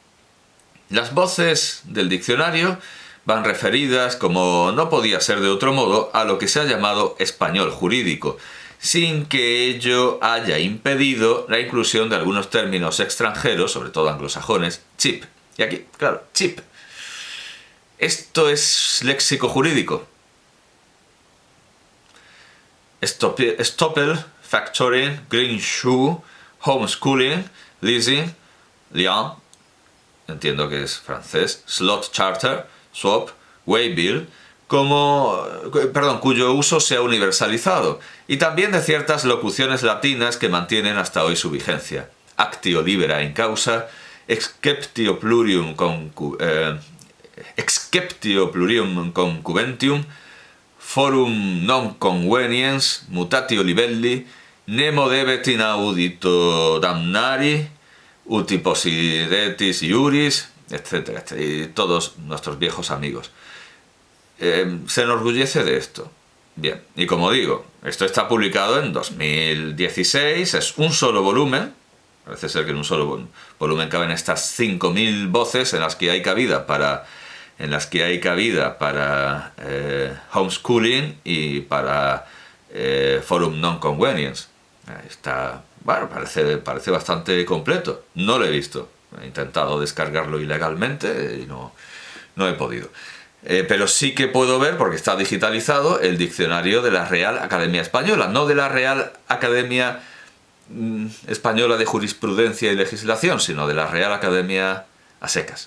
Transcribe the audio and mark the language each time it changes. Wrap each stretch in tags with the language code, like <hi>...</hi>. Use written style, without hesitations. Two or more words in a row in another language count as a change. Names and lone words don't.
<es>Las voces del diccionario van referidas, como no podía ser de otro modo, a lo que se ha llamado español jurídico, sin que ello haya impedido la inclusión de algunos términos extranjeros, sobre todo anglosajones, chip. Y aquí, claro, chip. Esto es léxico jurídico. Stoppel,</es> <en>factoring, green shoe, homeschooling, leasing, lien,</en> <es>entiendo que es francés,</es> <en>slot charter, swap, waybill,</en> <es>cuyo uso se ha universalizado, y también de ciertas locuciones latinas que mantienen hasta hoy su vigencia.</es> <la>Actio libera in causa, exceptio plurium concubentium, forum non conveniens, mutatio libelli, nemo debet inaudito damnari, uti possidetis iuris,</la> <es>etc. Y todos nuestros viejos amigos. Se enorgullece de esto. Bien, y como digo, esto está publicado en 2016, es un solo volumen, parece ser que en un solo volumen caben estas 5.000 voces en las que hay cabida para homeschooling y para</es> <la>forum non convenience.</la> <es>Está, bueno, parece bastante completo. No lo he visto, he intentado descargarlo ilegalmente y no he podido. Pero sí que puedo ver, porque está digitalizado, el diccionario de la Real Academia Española, no de la Real Academia Española de Jurisprudencia y Legislación, sino de la Real Academia a secas.</es>